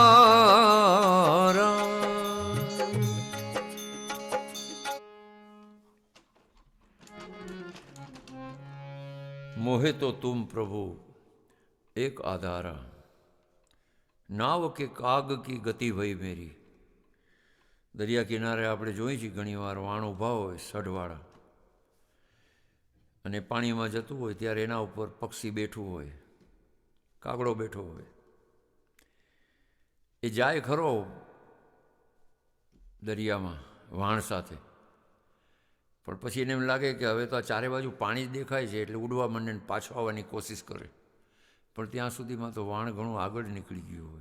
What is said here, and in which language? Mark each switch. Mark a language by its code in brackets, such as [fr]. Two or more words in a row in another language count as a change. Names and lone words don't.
[hi] मोहे तो तुम प्रभु एक आधारा, नाव के काग की गति भई मेरी। [gu] દરિયા કિનારે આપણે જોઈએ છીએ ઘણીવાર વાણ ઊભા હોય સઢવાળા, અને પાણીમાં જતું હોય ત્યારે એના ઉપર પક્ષી બેઠું હોય, કાગડો બેઠો હોય. એ જાય ખરો દરિયામાં વાણ સાથે, પણ પછી એને એમ લાગે કે હવે તો આ ચારે બાજુ પાણી જ દેખાય છે એટલે ઉડવા માંડે ને પાછો આવવાની કોશિશ કરે, પણ ત્યાં સુધીમાં તો વાણ ઘણું આગળ નીકળી ગયું હોય.